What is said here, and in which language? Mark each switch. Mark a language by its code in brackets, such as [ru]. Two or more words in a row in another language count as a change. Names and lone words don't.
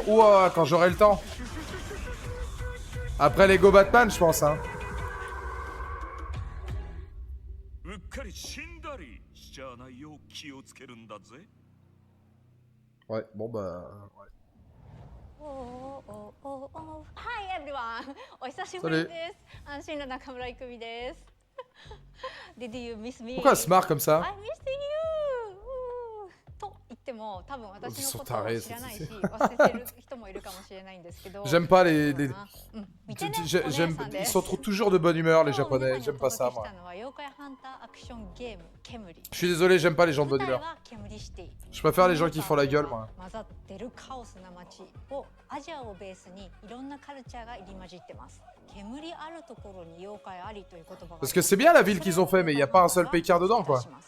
[fr] Ouah, quand j'aurai le temps. Après Lego Batman, je pense, hein. Ouais, bon bah... Ouais. [en] Hi everyone! [ja] お久しぶりです。安心の中村郁美です。 [en] Did you miss me? [fr] Pourquoi elle se marre comme ça? [en] I missed you! [ja] と言っても多分私のことを知らないし忘れてる人もいるかもしれないんですけど [fr] J'aime pas les... Ils sont toujours de bonne humeur les japonais, j'aime pas ça moi. Je suis désolé, j'aime pas les gens de bonne humeur. Je préfère les gens qui font la gueule moi. Parce que c'est bien la ville qu'ils ont fait, mais il n'y a pas un seul Pékin dedans quoi.